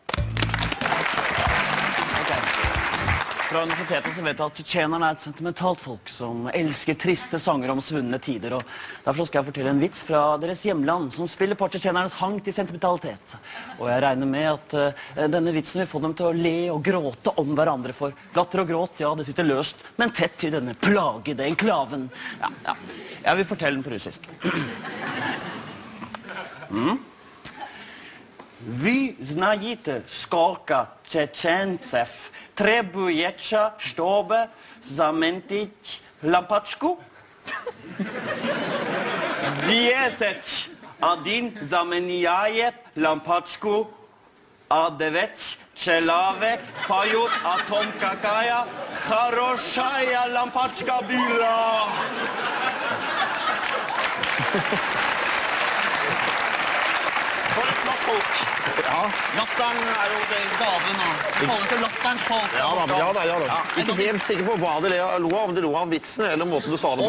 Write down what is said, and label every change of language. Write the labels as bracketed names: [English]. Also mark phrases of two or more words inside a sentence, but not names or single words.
[Norwegian] Fra universitetet så vet jeg at tsjetsjenerne er et sentimentalt folk som elsker triste sanger om svunne tider, og derfor skal jeg fortelle en vits fra deres hjemland som spiller på tsjetsjenernes hang til sentimentalitet. Og jeg regner med at denne vitsen vil få dem til å le og gråte om hverandre, for latter og gråt, ja, det sitter løst, men tett i denne plagede enklaven. Ja, jeg vil fortelle den på russisk. [Russian] Вы знаете, сколько чеченцев требуется, чтобы заметить лампочку? 10. Один заменяет лампочку, а 9 человек поют о том, какая хорошая лампочка была. [Norwegian] For et flott folk. Ja. Latteren er jo det gaven, og det kalles jo latterens folk. Ja. Ikke helt sikker på hva de lo av, om de lo av vitsen eller måten du sa det på.